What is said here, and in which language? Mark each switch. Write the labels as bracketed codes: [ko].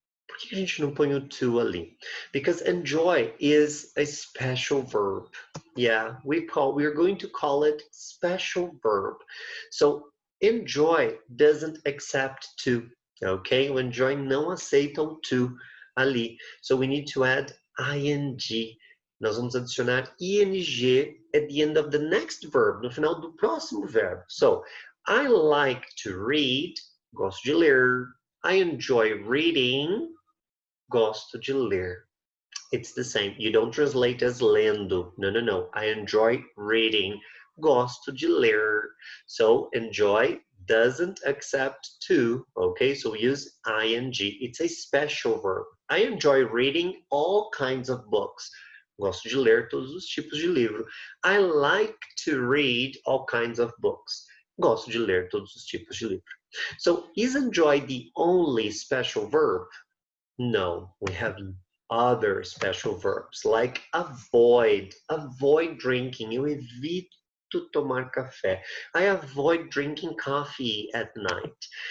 [pt] Por que a gente não põe o to ali? [en] Because enjoy is a special verb. Yeah, we are going to call it special verb. So enjoy doesn't accept to, okay? [pt] O enjoy não aceita o to ali. [en] So we need to add ing. [pt] Nós vamos adicionar ing [en] at the end of the next verb, [pt] no final do próximo verbo. [en] So, I like to read, [pt] gosto de ler. [en] I enjoy reading, [pt] gosto de ler. [en] It's the same. You don't translate as lendo. No. I enjoy reading, [pt] gosto de ler. [en] So, enjoy doesn't accept to, okay? So we use ing. It's a special verb. I enjoy reading all kinds of books. [pt] Gosto de ler todos os tipos de livro. [en] I like to read all kinds of books. [pt] Gosto de ler todos os tipos de livro. [en] So is enjoy the only special verb? No, we have other special verbs like avoid. Avoid drinking. [pt] Eu evito tomar café. [en] I avoid drinking coffee at night.